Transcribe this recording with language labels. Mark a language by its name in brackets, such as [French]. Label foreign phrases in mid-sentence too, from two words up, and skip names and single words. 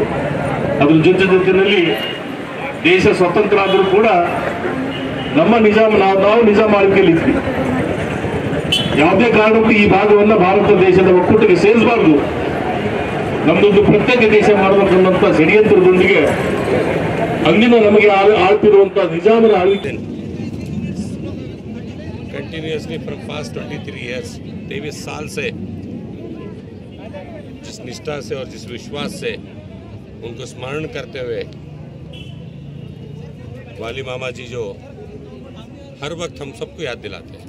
[Kannada] ಅದ್ರ ಜೊತೆಯಲ್ಲಿ ದೇಶ ಸ್ವತಂತ್ರ ಆದರೂ ಕೂಡ ನಮ್ಮ ನಿಜಾಮ್ ನಾವು ನಿಜಾಮ್ ಆಳ್ವಿಕೆಯಲ್ಲಿ ಇದ್ವಿ. ಯಾವುದೇ ಕಾರಣಕ್ಕೂ ಈ ಭಾಗವನ್ನು ಭಾರತ ದೇಶದ ಒಕ್ಕೂಟಕ್ಕೆ ಸೇರಿಸಬಾರ್ದು, ನಮ್ದೊಂದು ಪ್ರತ್ಯೇಕ ದೇಶ ಮಾಡಬೇಕನ್ನಂತ ಷಡ್ಯಂತ್ರದೊಂದಿಗೆ ಅಂದಿನ ನಮಗೆ ಆಳ್ತಿರುವಂತಹ ನಿಜಾಮರ ಆಳ್ವಿಕೆ [English] continuously from past 23 years [Hindi] 23 साल से जिस निष्ठा से और जिस विश्वास से उनको स्मरण करते हुए वाली मामा जी जो हर वक्त हम सबको याद दिलाते हैं।